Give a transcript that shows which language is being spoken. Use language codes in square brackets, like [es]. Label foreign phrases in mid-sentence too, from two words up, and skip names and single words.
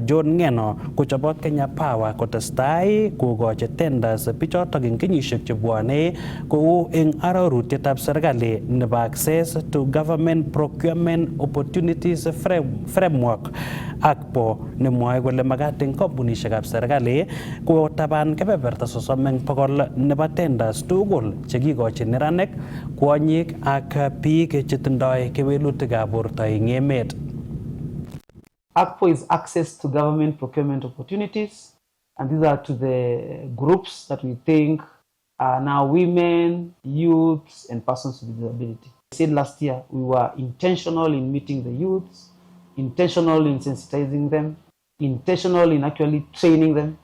[sgc] John Ngeno kochobot Kenya Power kotestai kokochi tenders bichotok eng kenyisiek chebwone kou eng arorutietab serikali nebo Access to Government Procurement Opportunities Framework ACPO nemwoe kole magat eng kampunisiekab serikali kotaban kebeberta 30 eng 100 nebo tenders tugul chekikochi neranik, kwonyik ak biik chetindoi kewelutikab borto eng emet. [en] ACPO is Access to Government Procurement Opportunities, and these are to the groups that we think are now women, youths, and persons with disability. I said last year we were intentional in meeting the youths, intentional in sensitizing them, intentional in actually training them.